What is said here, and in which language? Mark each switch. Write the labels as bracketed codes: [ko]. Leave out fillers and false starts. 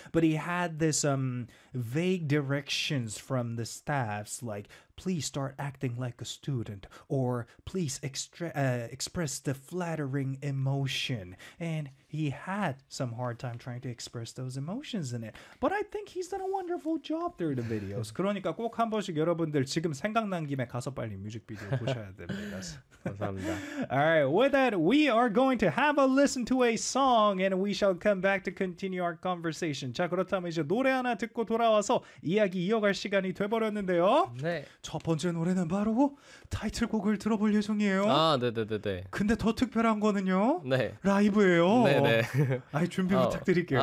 [en] But he had this vague directions from the staffs, like, please start acting like a student, or please express the flattering emotion. And he had some hard time trying to express those emotions in it. But I think he's done a wonderful job through the videos. [ko] 그러니까 꼭 한 번씩 여러분들 지금 생각난 김에 가서 빨리 뮤직비디오 보셔야 됩니다. 감사합니다. [en] All right, with that, we are going to have a listen to a song and we shall come back to continue our conversation. [ko] 자, 그렇다면 이제 노래 하나 듣고 돌아와서 이야기 이어갈 시간이 돼버렸는데요. 네. 첫 번째 노래는 바로 타이틀곡을 들어볼 예정이에요. 아, 네네네네. 근데 더 특별한 거는요. 네. 라이브예요. 네네. 아이 준비 부탁드릴게요.